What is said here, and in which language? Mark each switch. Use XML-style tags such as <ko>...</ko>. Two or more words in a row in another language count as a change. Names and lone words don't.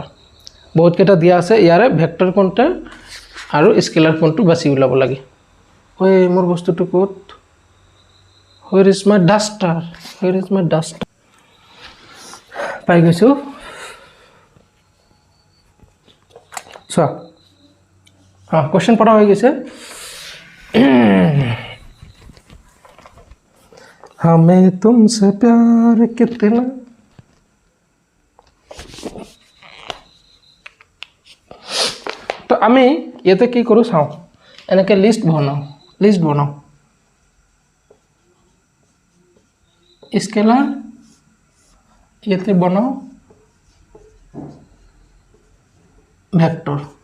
<as>বহুতকেইটা দিয়া আছে, ইয়াৰে ভেক্টৰ কোনটা আৰু স্কেলাৰ কোনটো বাছি ওলাব লাগে। ঐ মোৰ বস্তুটো ক'ত?</as> <en>where is my duster, where is my duster?</en> <as>পাই গৈছোঁ। চোৱা, কুৱেশ্যন পঢ়া হৈ গৈছে।</as> <hi>हमें तुमसे प्यार कितना।</hi> <as>তো আমি ইয়াতে কি কৰোঁ চাওঁ, এনেকৈ লিষ্ট বনাওঁ। স্কেলাৰ ইয়াতে বনাওঁ, ভেক্টৰ।</as>